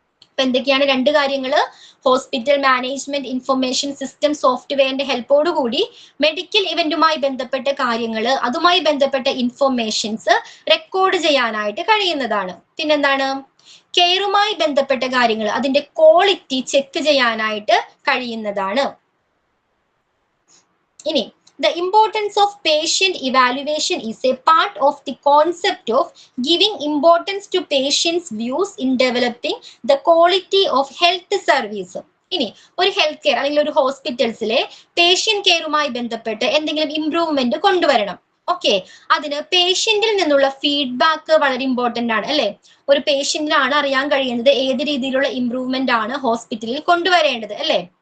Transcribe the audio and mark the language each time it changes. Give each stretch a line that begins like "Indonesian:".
Malayalam: അപ്പൊ എന്തൊക്കെയാണ് 2 കാര്യങ്ങൾ? ഹോസ്പിറ്റൽ മാനേജ്മെന്റ് ഇൻഫർമേഷൻ സിസ്റ്റം സോഫ്റ്റ്വെയറിന്റെ ഹെൽപ്പോടുകൂടി മെഡിക്കൽ ഇവന്റുമായി ബന്ധപ്പെട്ട കാര്യങ്ങൾ, അതുമായി ബന്ധപ്പെട്ട ഇൻഫർമേഷൻസ് റെക്കോർഡ് ചെയ്യാനായിട്ട് കഴിയുന്നതാണ്. പിന്നെന്താണ്? കെയറുമായി ബന്ധപ്പെട്ട കാര്യങ്ങൾ, അതിന്റെ ക്വാളിറ്റി ചെക്ക് ചെയ്യാനായിട്ട് കഴിയുന്നതാണ്. ഇനി
English: the importance of patient evaluation is a part of the concept of giving importance to patients' views in developing the quality of health service.
Malayalam: ഇനി ഒരു ഹെൽത്ത് കെയർ അല്ലെങ്കിൽ ഒരു ഹോസ്പിറ്റൽസിലെ പേഷ്യന്റ് കെയറുമായി ബന്ധപ്പെട്ട് എന്തെങ്കിലും ഇംപ്രൂവ്മെന്റ് കൊണ്ടുവരണം. ഓക്കെ, അതിന് പേഷ്യന്റിൽ നിന്നുള്ള ഫീഡ്ബാക്ക് വളരെ ഇമ്പോർട്ടന്റ് ആണ്, അല്ലെ? ഒരു പേഷ്യന്റിനാണ് അറിയാൻ കഴിയുന്നത് ഏത് രീതിയിലുള്ള ഇംപ്രൂവ്മെന്റ് ആണ് ഹോസ്പിറ്റലിൽ കൊണ്ടുവരേണ്ടത്, അല്ലെ?